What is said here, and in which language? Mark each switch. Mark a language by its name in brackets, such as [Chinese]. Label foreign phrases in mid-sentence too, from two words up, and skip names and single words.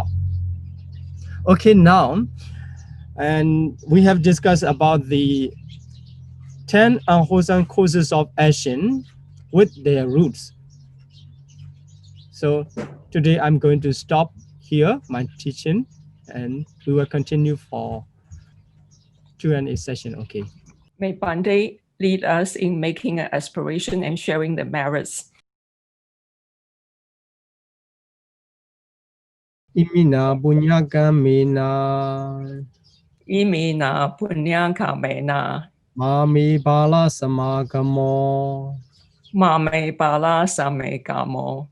[English] Okay, now, and we have discussed about the 10 unwholesome causes of action with their roots. So today I'm going to stop here my teaching, and we will continue for Q&A session. Okay. May Bhante lead us in making an aspiration and sharing the merits. [Pali] Imina bunyakamena Imina punyankamena mami bala samagamo mame bala samekamo